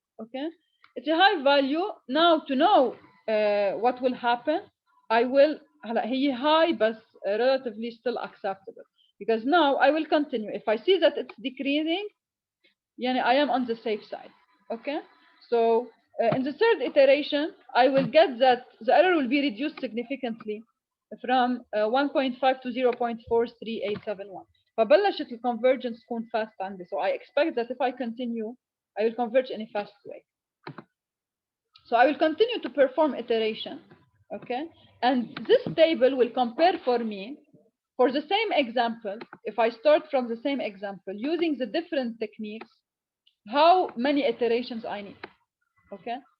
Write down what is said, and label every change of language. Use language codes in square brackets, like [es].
[en] Okay, it's a high value. Now to know what will happen, I will [ar] هي [en] high but relatively still acceptable, because now I will continue. If I see that it's decreasing, I am on the safe side. Okay, so in the third iteration, I will get that the error will be reduced significantly. from 1.5 to 0.43871. [ar] فبلشت الconvergence تكون fast عندي. [en] So I expect that if I continue, I will converge in a fast way. So I will continue to perform iteration, okay? And this table will compare for me, for the same example, if I start from the same example, using the different techniques, how many iterations I need, okay?